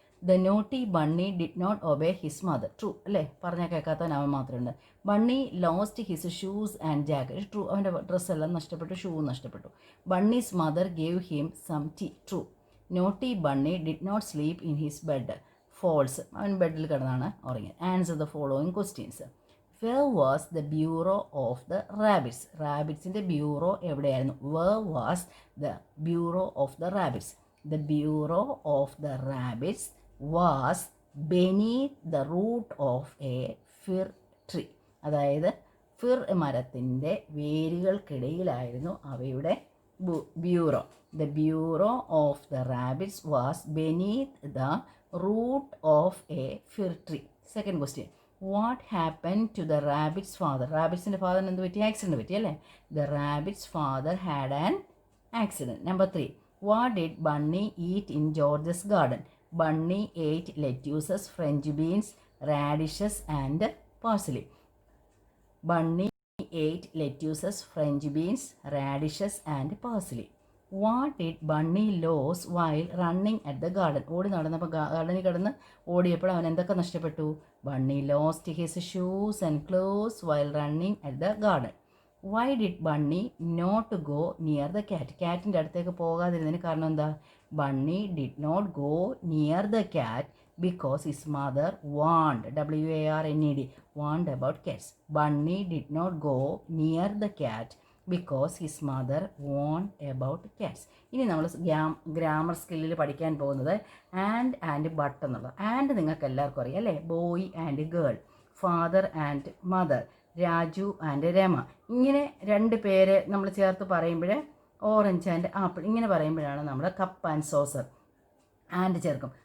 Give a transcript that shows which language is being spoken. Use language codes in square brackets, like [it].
[en] The naughty bunny did not obey his mother. [ml] True അല്ലേ, പറഞ്ഞാൽ കേൾക്കാത്തവൻ അവൻ മാത്രമുണ്ട്. [en] Bunny lost his shoes and jacket. [ml] True, അവൻ്റെ ഡ്രസ്സെല്ലാം നഷ്ടപ്പെട്ടു, shoe നഷ്ടപ്പെട്ടു. [en] Bunny's mother gave him some tea. True. Naughty bunny did not sleep in his bed. [ml] False, അവൻ ബെഡിൽ കിടന്നാണ് ഉറങ്ങിയത്. [en] Answer the following questions. Where was the bureau of the rabbits? [ml] Rabbitsൻ്റെ bureau എവിടെയായിരുന്നു? [en] Where was the bureau of the rabbits? The bureau of the rabbits was beneath the root of a fir tree. [ml] അതായത് ഫിർ മരത്തിൻ്റെ വേരുകൾക്കിടയിലായിരുന്നു അവയുടെ bureau. [en] The bureau of the rabbits was beneath the root of a fir tree. Second question, what happened to the rabbit's father? [ml] Rabbit's father എന്ത് പറ്റി? Accident പറ്റി അല്ലേ? [en] The rabbit's father had an accident. Number 3, what did Bunny eat in George's garden? Bunny ate lettuces, French beans, radishes and parsley. Bunny ate lettuces, French beans, radishes and parsley. What did Bunny lose while running at the garden? [ml] ഓടി നടന്നപ്പോൾ ഗാർഡനിൽ കിടന്ന് ഓടിയപ്പോൾ അവൻ എന്തൊക്കെ നഷ്ടപ്പെട്ടു? [en] Bunny lost his shoes and clothes while running at the garden. Why did Bunny not go near the cat? [ml] കാറ്റിൻ്റെ അടുത്തേക്ക് പോകാതിരുന്നതിന് കാരണം എന്താ? [en] Bunny did not go near the cat because his mother warned, warned, warned about cats. Bunny did not go near the cat because his mother warned about cats. [ml] ഇനി നമ്മൾ grammar സ്കില്ലിൽ പഠിക്കാൻ പോകുന്നത് and but എന്നുള്ളത്. And നിങ്ങൾക്ക് എല്ലാവർക്കും അറിയാം അല്ലേ? [en] Boy and girl, father and mother, Raju and Rama. [ml] ഇങ്ങനെ 2 പേര് നമ്മൾ ചേർത്ത് പറയുമ്പോൾ ഓറഞ്ച് ആൻഡ് ആപ്പിൾ ഇങ്ങനെ പറയുമ്പോഴാണ് നമ്മൾ കപ്പ് ആൻഡ് സോസർ ആൻഡ് ചേർക്കും.